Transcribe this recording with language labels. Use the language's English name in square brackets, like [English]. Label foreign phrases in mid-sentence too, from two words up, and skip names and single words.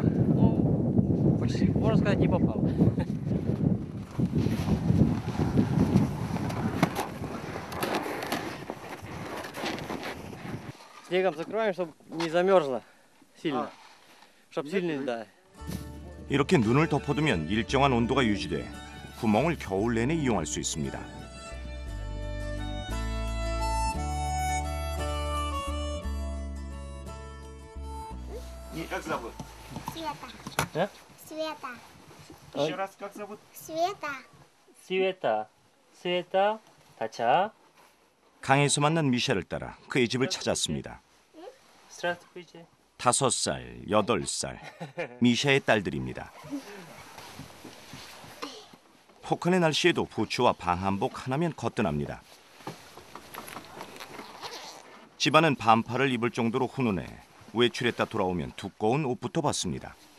[Russian] Ну, почти, можно сказать, не попало. Снегом закроем, чтобы не замерзло сильно. Чтобы сильно, да. [Korean] 이렇게 눈을 덮어두면 일정한 온도가 유지돼 구멍을 겨울 내내 이용할 수 있습니다. [Russian] Как зовут? Света. Света. Еще раз, как зовут? Света. Света, Тача. [Korean] 강에서 만난 미샤를 따라 그의 집을 찾았습니다. [Russian] Здравствуйте. [Korean] 5살, 8살, 미샤의 딸들입니다. 혹한의 날씨에도 부츠와 방한복 하나면 거뜬합니다. 집안은 반팔을 입을 정도로 훈훈해 외출했다 돌아오면 두꺼운 옷부터 벗습니다.